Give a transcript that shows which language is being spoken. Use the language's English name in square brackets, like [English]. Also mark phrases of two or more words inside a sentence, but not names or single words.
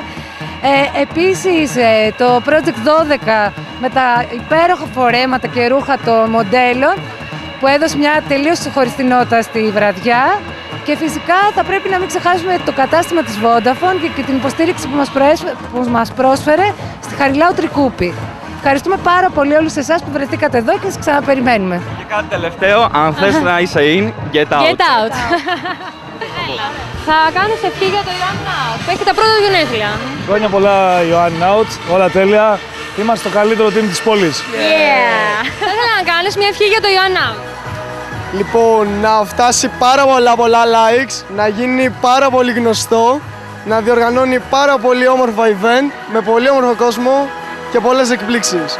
[Greek] Επίσης, το Project 12 με τα υπέροχα φορέματα και ρούχα των μοντέλων που έδωσε μια τελείως ξεχωριστή νότα στη βραδιά. Και φυσικά θα πρέπει να μην ξεχάσουμε το κατάστημα της Vodafone και την υποστήριξη που μας πρόσφερε στη Χαριλάου Τρικούπη. Ευχαριστούμε πάρα πολύ όλους εσάς που βρεθήκατε εδώ και σας ξαναπεριμένουμε. Και κάτι τελευταίο, αν θες να είσαι [English] in, get out. Get out. [Greek] Θα κάνεις ευχή για το Ιωάννη Out, που έχει τα πρώτα γενέθλια. Χρόνια πολλά Ιωάννη Out, όλα τέλεια. Είμαστε το καλύτερο team της πόλης. [English] Yeah. [Greek] Θα ήθελα να κάνεις μια ευχή για το Ιωάννη Out. Λοιπόν, να φτάσει πάρα πολλά likes, να γίνει πάρα πολύ γνωστό, να διοργανώνει πάρα πολύ όμορφα event, με πολύ όμορφο κόσμο και πολλές εκπλήξεις.